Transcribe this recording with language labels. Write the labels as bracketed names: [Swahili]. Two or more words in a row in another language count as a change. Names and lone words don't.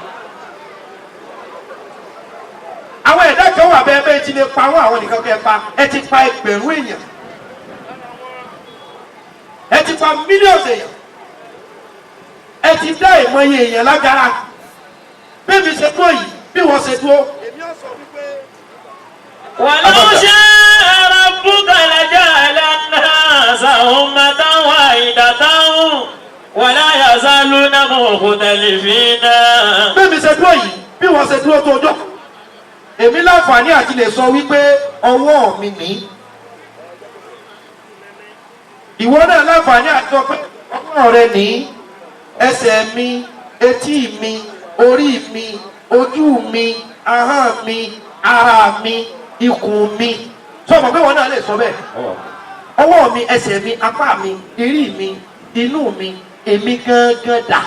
[Yoruba] àwọn ẹ̀dá kan wà bẹ́ẹ̀ bẹ́ẹ̀ ti lè pa àwọn nìkan kẹ́ pa ẹ ti pa ẹgbẹ̀rún èèyàn ẹ ti pa mílíọ̀nù èèyàn ẹ ti dá ìmọ̀ye èèyàn lágara bí mi ṣe dúró yìí bí wọ́n ṣe dúró. èmi ò sọ wípé. [Arabic] ولو شاء ربك لجعل الناس أمة واحدة ولا يزالون مختلفين. [Yoruba] bí mi ṣe dúró yìí bí wọ́n ṣe dúró tó ọjọ́ èmi láǹfààní àti lè sọ wípé ọwọ́ mi ní. ìwọ náà láǹfààní àti sọ pé ọwọ́ rẹ ní. ẹsẹ̀ mi etí mi orí mi ojú mi ahọ́n mi ara mi ikùn mi sọ ma pé wọn náà lè sọ bẹ́ẹ̀ ọwọ́ mi ẹsẹ̀ mi apá mi ìrí mi inú mi èmi gángan dà.